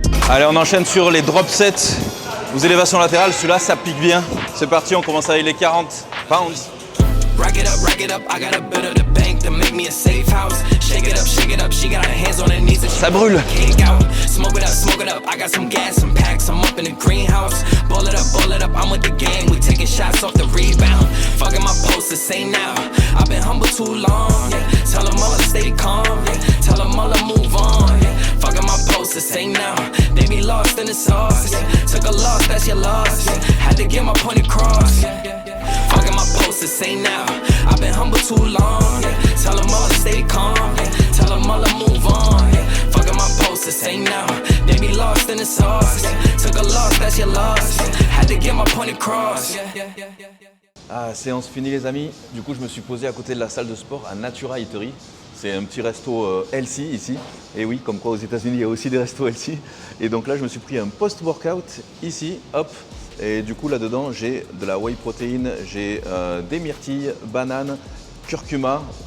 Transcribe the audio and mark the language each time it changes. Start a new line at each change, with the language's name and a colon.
French: Allez, on enchaîne sur les drop sets aux élévations latérales. Celui-là ça pique bien. C'est parti, on commence avec les 40 pounds.
English: Rack it up, I got a bit of the bank to make me a safe house. Shake it up, she got her hands on her knees and
French: ça brûle.
English: Smoke it up, I got some gas, some packs, I'm up in the greenhouse. Ball it up, I'm with the gang, we taking shots off the rebound. Fucking my post the same now, I've been humble too long, yeah. Tell them all to stay calm, yeah. Tell them all to move on, yeah. Fucking my post the same now, they be lost in the sauce, yeah. Took a loss, that's your loss, yeah. Had to get my point across, yeah. Fucking my post the same now, I've been humble too long, yeah. Tell them all to stay calm, yeah. Tell them all to move on, yeah. Fucking my post the same now, they be lost in the sauce, yeah. Took a loss, that's your loss, yeah. Had to get my point across, yeah.
French: Ah, séance finie les amis. Du coup, je me suis posé à côté de la salle de sport à Natura Eatery. C'est un petit resto healthy ici. Et oui, comme quoi aux États-Unis, il y a aussi des restos healthy. Et donc là, je me suis pris un post-workout ici, hop. Et du coup, là-dedans, j'ai de la whey protein, j'ai des myrtilles, bananes, curcuma.